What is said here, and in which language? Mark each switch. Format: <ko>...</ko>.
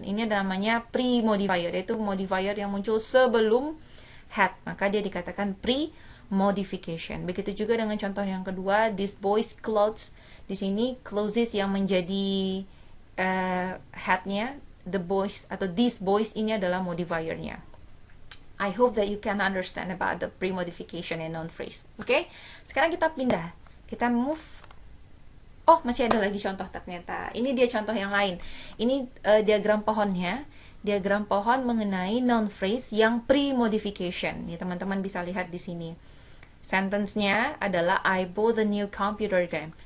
<id>Ini namanya pre-modifier, yaitu modifier yang muncul sebelum head. Maka dia dikatakan pre-modification. Begitu juga dengan contoh yang kedua,</id> <en>this boy's clothes.</en> <id>Di sini clothes yang menjadi headnya, the boys atau these boys ini adalah modifiernya.</id> <en>I hope that you can understand about the pre-modification and noun phrase.</en> <id>Oke, sekarang kita pindah. Kita move. Oh, masih ada lagi contoh ternyata. Ini dia contoh yang lain. Ini diagram pohonnya. Diagram pohon mengenai noun phrase yang pre-modification. Nih, teman-teman bisa lihat di sini. Sentence-nya adalah</id> <en>I bought a new computer game.</en>